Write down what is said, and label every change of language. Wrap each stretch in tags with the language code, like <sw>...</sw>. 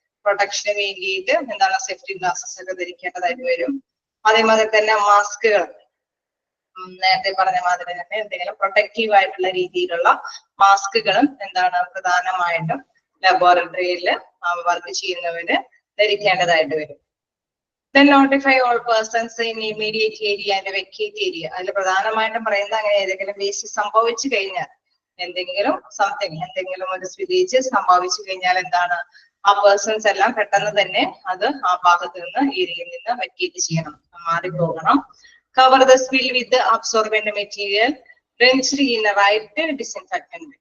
<ml>പ്രൊട്ടക്ഷന് വേണ്ടിയിട്ട് എന്താണ് safety glasses ഒക്കെ ധരിക്കേണ്ടതായിട്ട് വരും. അതേമാതിരി തന്നെ മാസ്കുകൾ, നേരത്തെ പറഞ്ഞ മാതിരി തന്നെ എന്തെങ്കിലും പ്രൊട്ടക്റ്റീവ് ആയിട്ടുള്ള രീതിയിലുള്ള മാസ്കുകളും എന്താണ് പ്രധാനമായിട്ടും ലബോറട്ടറിയിൽ വർക്ക് ചെയ്യുന്നവര് ധരിക്കേണ്ടതായിട്ട് വരും.</ml> <en>Then notify all persons in immediate area and vacate area.</en> <ml>അതിൽ പ്രധാനമായിട്ടും പറയുന്നത് അങ്ങനെ ഏതെങ്കിലും വേസ്റ്റ് സംഭവിച്ചു കഴിഞ്ഞാൽ, എന്തെങ്കിലും ഒരു സ്പില്ലേജ് സംഭവിച്ചു കഴിഞ്ഞാൽ എന്താണ് ആ പേഴ്സൺസ് എല്ലാം പെട്ടെന്ന് തന്നെ അത് ആ ഭാഗത്ത് നിന്ന് ഏരിയയിൽ നിന്ന് വക്കേറ്റ് ചെയ്യണം, മാറിപ്പോകണം.</ml> <en>Cover the spill with the absorbent material drenched in a right disinfectant.</en>